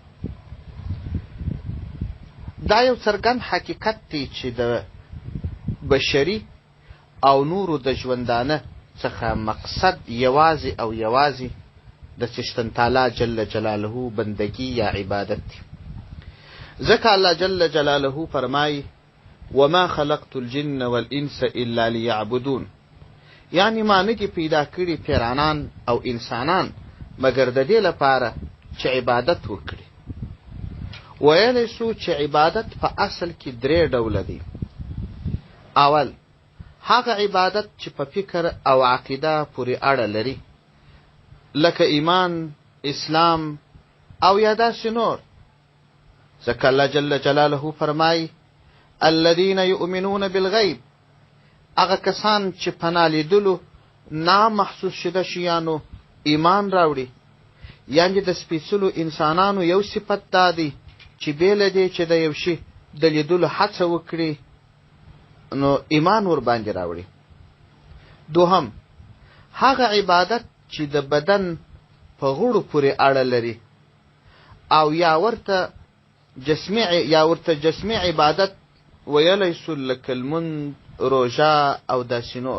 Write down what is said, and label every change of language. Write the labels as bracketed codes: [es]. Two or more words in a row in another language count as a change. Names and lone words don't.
[ps] دا یو څرګند حقیقت دی چې د بشري او نورو د ژوندانه څخه مقصد یوازې د څښتن [ar] تعالی جل جلاله [ps] بندگی یا عبادت دی. ځکه الله [ar] جل جلاله [ps] فرمایي [ar] وما خلقت الجن والانس الا ليعبدون، [ps] یعنی ما نه دي پیدا کړي پیرانان او انسانان مګر د دې لپاره چې عبادت وکړي. ویلی سو چې عبادت په اصل کې 3 ډوله دی. اول هغه عبادت چې په فکر او عقیده پورې اړه لري، لکه ایمان، اسلام او یا داسې نور. ځکه الله [ar] جل جلاله [ps] فرمایي [ar] الذین یؤمنون بالغیب، [ps] هغه کسان چې په نالیدلو نامحسوس شده شیانو ایمان راوړي. یعنې د سپېڅلو انسانانو یو صفت دا دی چې بې له دې چې د یو شي د لیدلو هڅه وکړي نو ایمان ورباندې راوړي. دوهم هغه عبادت چې د بدن په غړو پورې اړه لري او یا ورته جسمي عبادت ویلی سو، لکه لمونځ، روژه او داسې نور.